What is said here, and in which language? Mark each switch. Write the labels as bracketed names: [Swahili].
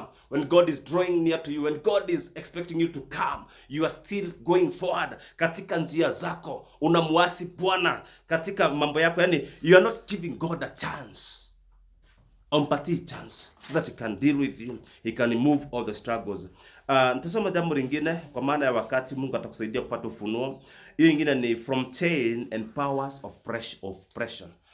[English] When God is drawing near to you, when God is expecting you to come, you are still going forward. [Swahili] Katika njia zako unamuasi Bwana katika mambo yako, yani [English] you are not giving God a chance. [Swahili] Umpatie [English] chance so that he can deal with you, he can remove all the struggles. [Swahili] Nitasoma jambo lingine kwa maana ya wakati. Mungu atakusaidia kupata ufunuo. Hiyo nyingine ni [English] from chain and powers of oppression.